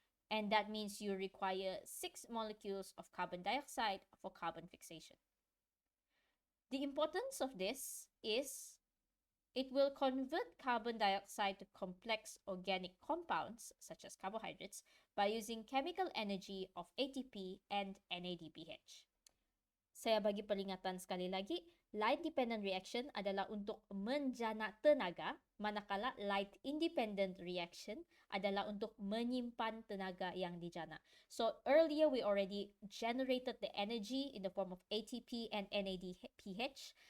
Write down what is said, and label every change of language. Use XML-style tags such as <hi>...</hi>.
<en>And that means you require 6 molecules of carbon dioxide for carbon fixation. The importance of this is it will convert carbon dioxide to complex organic compounds, such as carbohydrates, by using chemical energy of ATP and NADPH.</en> <ms>Saya bagi peringatan sekali lagi,</ms> <en>light dependent reaction</en> <ms>adalah untuk menjana tenaga, manakala</ms> <en>light independent reaction</en> <ms>adalah untuk menyimpan tenaga yang dijana.</ms> <en>So earlier we already generated the energy in the form of ATP and NADPH.</en>